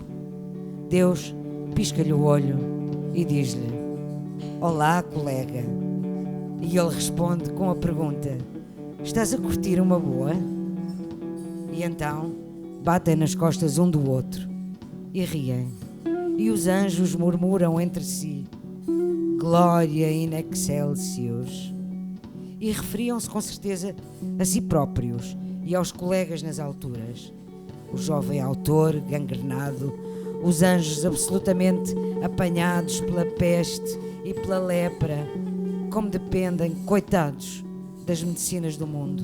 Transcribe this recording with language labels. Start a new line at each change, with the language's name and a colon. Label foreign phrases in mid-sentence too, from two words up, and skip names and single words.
Portuguese: Deus pisca-lhe o olho e diz-lhe: olá, colega. E ele responde com a pergunta: estás a curtir uma boa? E então batem nas costas um do outro e riem. E os anjos murmuram entre si:
Latin: Glória in excelsis.
Portuguese: E referiam-se com certeza a si próprios e aos colegas nas alturas. O jovem autor gangrenado, os anjos absolutamente apanhados pela peste e pela lepra, como dependem, coitados, das medicinas do mundo.